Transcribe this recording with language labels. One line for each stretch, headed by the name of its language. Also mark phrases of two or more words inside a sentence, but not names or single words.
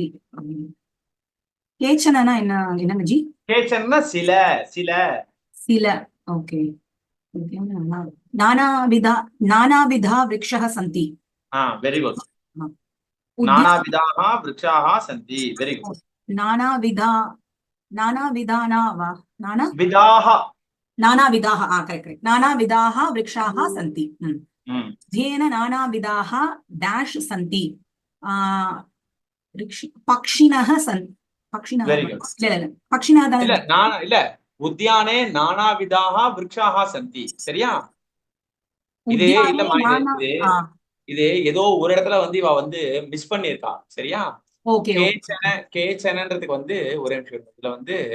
Tamil: கேச்சனா என்னங்க ஜி? கேச்சனா சில சில சில. ஓகே.
Sanskrit: नानाविधा वृक्षः सन्ति.
English: Very good.
Sanskrit: नानाविधाः वृक्षाः सन्ति.
English: Very good.
Sanskrit: नानाविधाः करेक्ट. नानाविधाः वृक्षाः सन्ति. ध्येन नानाविधाः डैश सन्ति. पक्षिणः सन्ति. पक्षिणः இல்ல, उद्याने नानाविधाः वृक्षाः सन्ति.
Tamil: சரியா? இது இல்ல, இது ஏதோ ஒரு இடத்துல வந்து இவ வந்து மிஸ் பண்ணிருக்கா. சரியா? ஓகே. கேச்சனன்றதுக்கு வந்து ஒரே நிமிஷம். இதுல வந்து